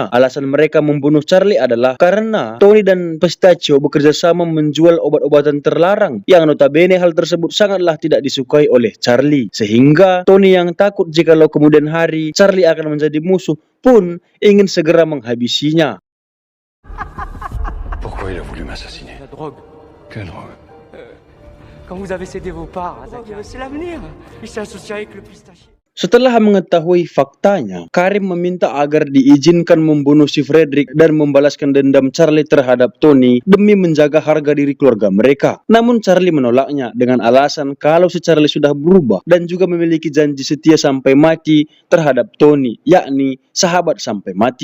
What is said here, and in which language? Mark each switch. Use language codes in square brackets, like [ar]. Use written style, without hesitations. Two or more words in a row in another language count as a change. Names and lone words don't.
[id] Alasan mereka membunuh Charlie adalah karena Tony dan Pistachio bekerja sama menjual obat-obatan terlarang yang notabene hal tersebut sangatlah tidak disukai oleh Charlie. Sehingga Tony yang takut jikalau kemudian hari Charlie akan menjadi musuh pun ingin segera menghabisinya. [fr] Pourquoi il a voulu m'assassiner? La drogue. Quelle drogue? Quand vous avez cédé vos parts à Zakia, c'est l'avenir. Il s'est associé avec le pistachier. [id] Setelah mengetahui faktanya, Karim meminta agar diizinkan membunuh si Frederick dan membalaskan dendam Charlie terhadap Tony demi menjaga harga diri keluarga mereka. Namun Charlie menolaknya dengan alasan kalau si Charlie sudah berubah dan juga memiliki janji setia sampai mati terhadap Tony, yakni sahabat sampai mati.